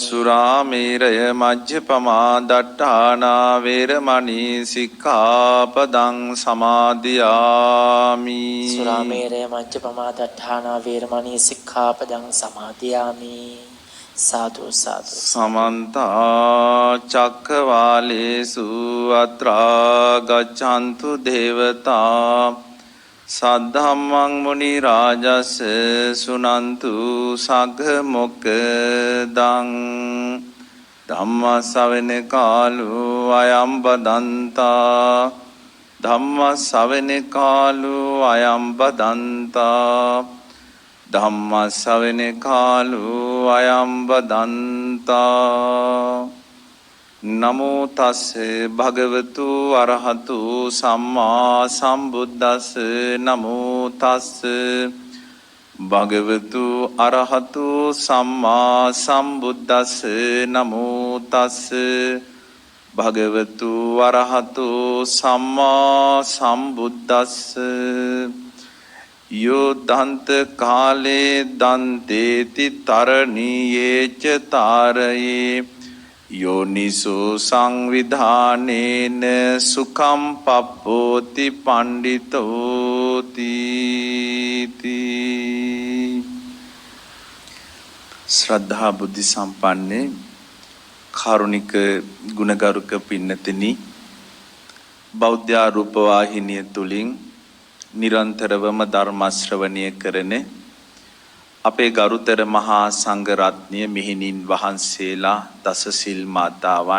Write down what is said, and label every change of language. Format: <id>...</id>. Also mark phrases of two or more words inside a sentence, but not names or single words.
<pi>සුරාමේරය මජ්ජපමා දට්ඨානා වේරමණී සික්ඛාපදං සමාදියාමි. සුරාමේරය මජ්ජපමා දට්ඨානා වේරමණී සික්ඛාපදං සමාදියාමි. සාදු සාදු. සමන්ත චක්කවාලේසු අත්‍රා ගච්ඡන්තු දේවතා සද්ධම්මං මුනි රාජස් සුනන්තු සග්ග මොක්ඛදං ධම්ම ශ්‍රවණ කාලෝ අයං බදන්තා ධම්ම ශ්‍රවණ කාලෝ අයං බදන්තා ධම්ම ශ්‍රවණ කාලෝ අයං බදන්තා. නමෝ තස්සේ භගවතු අරහතු සම්මා සම්බුද්දස්ස. නමෝ තස්සේ භගවතු අරහතු සම්මා සම්බුද්දස්ස. නමෝ තස්සේ භගවතු අරහතු සම්මා සම්බුද්දස්ස. යෝ දන්ත කාලේ දන්තේති තරණීයේච තාරයේ යෝනිසෝ සංවිධානේන සුඛම් පප්පෝති පණ්ඩිතෝති.</pi> <si>ශ්‍රද්ධා බුද්ධ සම්පන්නේ කාරුණික ගුණගරුක පින්නතිනි, බෞද්ධ රූප වාහිනිය තුලින් නිරන්තරවම ධර්ම ශ්‍රවණය කරන අපේ ගරුතර මහා සංඝ රත්නය, මෙහෙණින් වහන්සේලා, දසසිල් මාතාවන්,</si>